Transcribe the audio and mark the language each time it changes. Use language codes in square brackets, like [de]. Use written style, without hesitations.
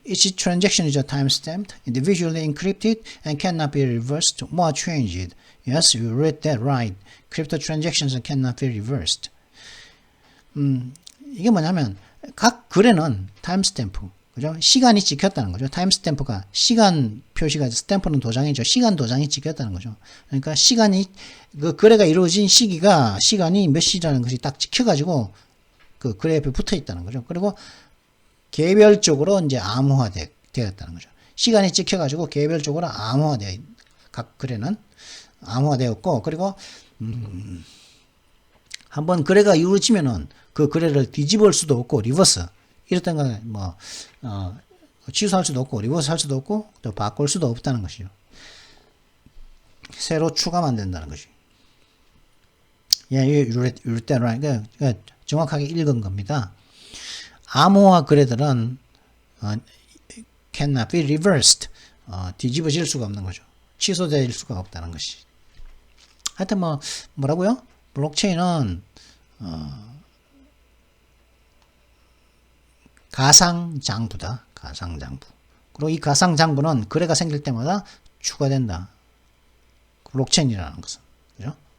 [en] Each transaction is time-stamped, individually encrypted, and cannot be reversed or changed. Yes, you read that right. Crypto transactions cannot be reversed. [ko] 이게 뭐냐면 각 거래는 타임스탬프, 그죠? 시간이 찍혔다는 거죠. 타임 스탬프가 시간 표시가 스탬프는 도장이죠. 시간 도장이 찍혔다는 거죠. 그러니까 시간이 그 거래가 이루어진 시기가 시간이 몇 시라는 것이 딱 찍혀가지고 그 거래 옆에 붙어 있다는 거죠. 그리고 개별적으로 이제 암호화되었다는 거죠. 시간이 찍혀가지고 개별적으로 각 거래는 암호화되었고, 그리고 한번 거래가 이루어지면은 그 거래를 뒤집을 수도 없고 리버스 이랬던 건 뭐 취소할 수도 없고 리버스 할 수도 없고 또 바꿀 수도 없다는 것이죠. 새로 추가만 된다는 것이. 예, 이럴 때로 정확하게 읽은 겁니다. 암호화 거래들은 [en] cannot be reversed. [ko] 뒤집어질 수가 없는 거죠. 취소될 수가 없다는 것이. 하여튼 뭐라고요? 블록체인은 가상장부다. 가상장부. 그리고 이 가상장부는 거래가 생길 때마다 추가된다. 블록체인이라는 것은. 그죠?